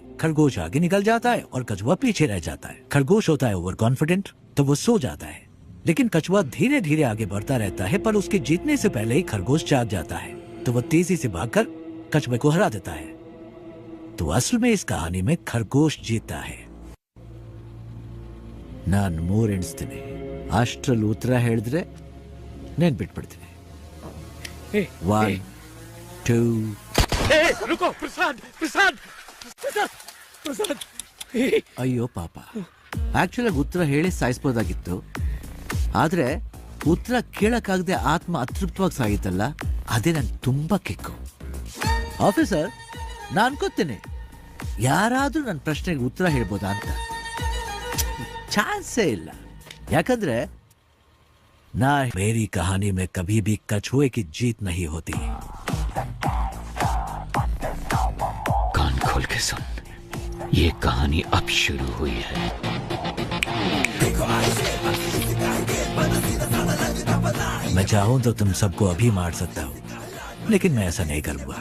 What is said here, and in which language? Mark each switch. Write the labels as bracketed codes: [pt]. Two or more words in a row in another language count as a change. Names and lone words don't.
[hi] खरगोश आगे निकल जाता है और कछुआ पीछे रह जाता है। खरगोश होता है [en] over confident, [hi] तो वो सो जाता है, लेकिन कछुआ धीरे धीरे आगे बढ़ता रहता है, पर उसके जीतने से पहले ही खरगोश जाग जाता है, तो वो तेजी से भागकर कछुए को हरा देता है। तो असल में इस कहानी में खरगोश जीतता है। [kn] नान ಮೂರು ಎಣಿಸ್ತೀನಿ, ಅಷ್ಟರಲ್ಲಿ ಉತ್ತರ ಹೇಳಿದ್ರೆ ನೆನ್ಪಿಟ್ಬಿಡ್ತೀನಿ। 1 2 [hi] रुको प्रसाद, [kn] ಅಯ್ಯೋ ಪಾಪ, ಆಕ್ಚುಲಿ ಉತ್ತರ ಹೇಳಿ ಸಾಯಿಸ್ಬೋದಾಗಿತ್ತು, ಆದ್ರೆ ಉತ್ತರ ಕೇಳಕ್ಕಾಗದೆ ಆತ್ಮ ಅತೃಪ್ತವಾಗಿ ಸಾಯಿತಲ್ಲ, ಅದೇ ನನ್ ತುಂಬಾ ಕಿಕ್ಕು. ಆಫೀಸರ್, ನಾನು ಅನ್ಕೋತೇನೆ ಯಾರಾದ್ರೂ ನನ್ನ ಪ್ರಶ್ನೆಗೆ ಉತ್ತರ ಹೇಳ್ಬೋದಾ ಅಂತ. ಚಾನ್ಸೇ ಇಲ್ಲ, ಯಾಕಂದ್ರೆ [hi] ना मेरी कहानी में कभी भी कछुए की जीत नहीं होती. कान खोल के सुन, ये कहानी अब शुरू हुई है. मैं चाहूं तो तुम सबको अभी मार सकता हूं, लेकिन मैं ऐसा नहीं करूंगा.